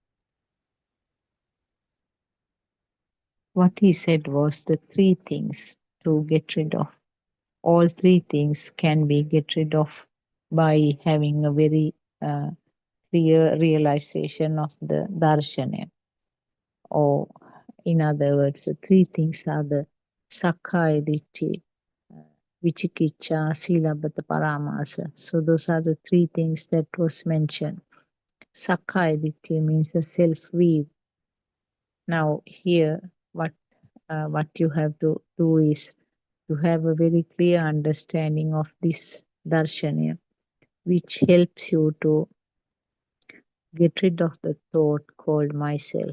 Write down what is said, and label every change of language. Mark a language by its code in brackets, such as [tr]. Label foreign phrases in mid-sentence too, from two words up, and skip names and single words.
[en] What he said was the three things to get rid of. All three things can be get rid of by having a very clear realization of the darshana. Or in other words, the three things are the [pi] sakkaya ditthi, vichikicha, silabhata, paramasa. [en] So those are the three things that was mentioned. [pi] Sakkaya ditthi [en] means the self-view. Now here, what you have to do is to have a very clear understanding of this darshana, which helps you to get rid of the thought called myself.